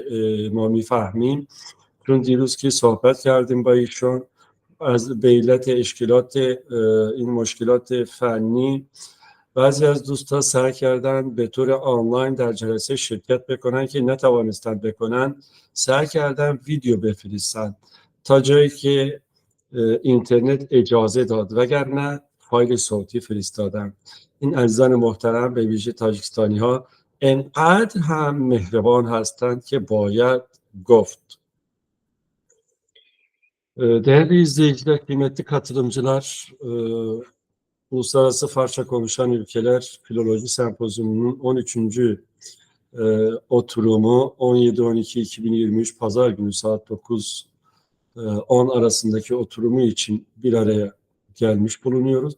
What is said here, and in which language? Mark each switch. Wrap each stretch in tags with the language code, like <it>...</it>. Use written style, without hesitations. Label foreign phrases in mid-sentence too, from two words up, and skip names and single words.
<fa>ما میفهمیم، چون دیروز که صحبت کردیم با ایشون از به علت اشکالات این مشکلات فنی بعضی از دوستان سعی کردن به طور آنلاین در جلسه شرکت بکنن که نتوانستند بکنن، سعی کردن ویدیو بفرستن تا جایی که اینترنت اجازه داد، وگرنه فایل صوتی فرستادن. این عزیزان محترم به ویژه تاجیکستانی ها انقدر هم مهربان هستند که باید گفت.</fa> <tr>Değerli izleyiciler, kıymetli katılımcılar, Uluslararası Farsça Konuşan Ülkeler Filoloji Sempozyumu'nun 13. oturumu 17-12-2023 Pazar günü saat 9-10 arasındaki oturumu için bir araya gelmiş bulunuyoruz.</tr>